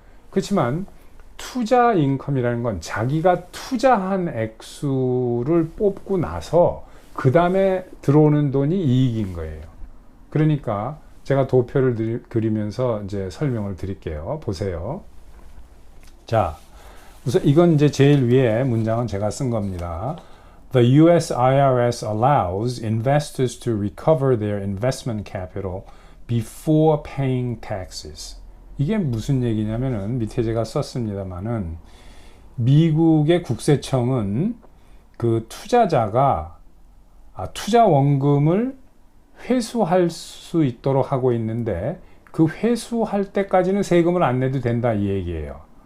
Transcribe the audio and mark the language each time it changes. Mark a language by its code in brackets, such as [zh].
[ko] 그렇지만 투자 인컴이라는 건 자기가 투자한 액수를 뽑고 나서 그 다음에 들어오는 돈이 이익인 거예요. 그러니까 제가 도표를 그리면서 이제 설명을 드릴게요. 보세요. 자, 우선 이건 이제 제일 위에 문장은 제가 쓴 겁니다. [en] The US IRS allows investors to recover their investment capital before paying taxes. [ko] 이게 무슨 얘기냐면은 밑에 제가 썼습니다만은 미국의 국세청은 그 투자자가 투자 원금을 회수할 수 있도록 하고 있는데 그 회수할 때까지는 세금을 안 내도 된다 이 얘기예요.